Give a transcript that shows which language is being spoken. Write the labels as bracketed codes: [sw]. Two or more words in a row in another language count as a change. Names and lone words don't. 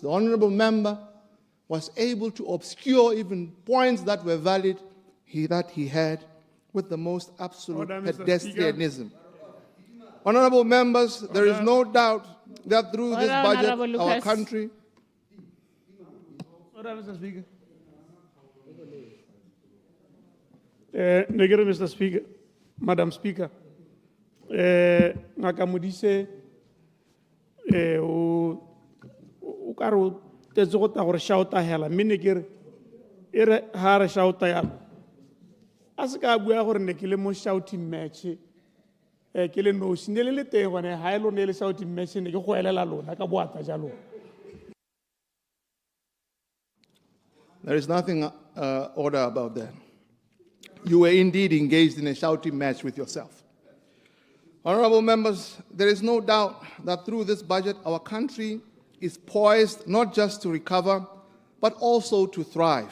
[en] The honorable member was able to obscure even points that were valid that he had with the most absolute Order, Mr. pedestrianism. Honorable members, there is no doubt that through this Order, budget, Honorable our Lucas. country. Order, Mr. Speaker. [tn] Ne ke re, [en] Mr. Speaker, Madam Speaker, [tn] ngaka Modise o ka re o tetse go ta gore shauta hela mme ne ke re e re ha re shauta yalo a se ka bua gore ne ke le mo [en] shouting match [tn] ke le nosi ne le teng gone ha e lo ne le [en] shouting match [tn] ne ke go elela lona ka boata jalo. [en] There is nothing order about that. You were indeed engaged in a shouting match with yourself. Honorable members, there is no doubt that through this budget, our country is poised not just to recover, but also to thrive.